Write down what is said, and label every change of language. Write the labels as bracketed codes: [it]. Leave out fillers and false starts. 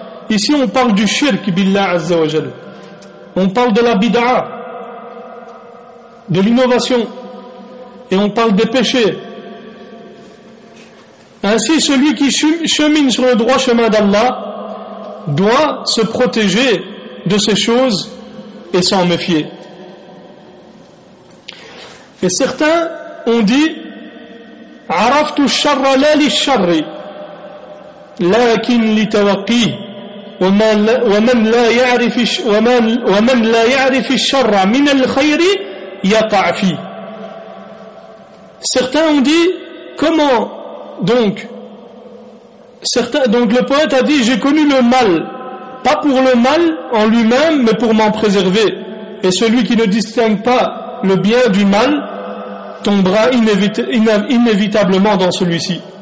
[fr] Ici on parle du shirk billah azza wa jal. On parle de la bid'a, de l'innovation, et on parle des péchés. Ainsi, celui qui chemine sur le droit chemin d'Allah doit se protéger de ces choses et s'en méfier. Et certains ont dit [ar] عرفت الشر لا للشر لكن لتوقيه ومن لا يعرف الشر من الخير يقع فيه. [fr] Certains ont dit comment donc le poète a dit j'ai connu le mal pas pour le mal en lui-même mais pour m'en préserver, et celui qui ne distingue pas le bien du mal tombera inévitablement dans celui-ci.